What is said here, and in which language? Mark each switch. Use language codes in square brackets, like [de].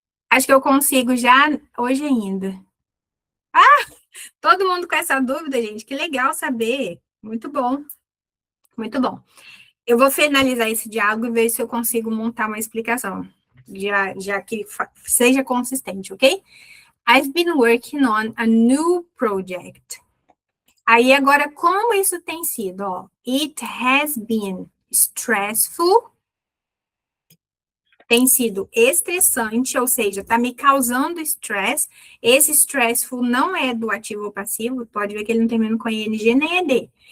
[pt] Acho que eu consigo já hoje ainda. Ah, todo mundo com essa dúvida, gente. Que legal saber. Muito bom. Muito bom. Eu vou finalizar esse diálogo e ver se eu consigo montar uma explicação. Já que seja consistente, ok? [en] I've been working on a new project. [pt] Aí, agora, como isso tem sido? Ó, [en] it has been stressful. [pt] Tem sido estressante, ou seja, tá me causando stress. Esse stressful não é do ativo ou passivo, pode ver que ele não termina com ing nem ed.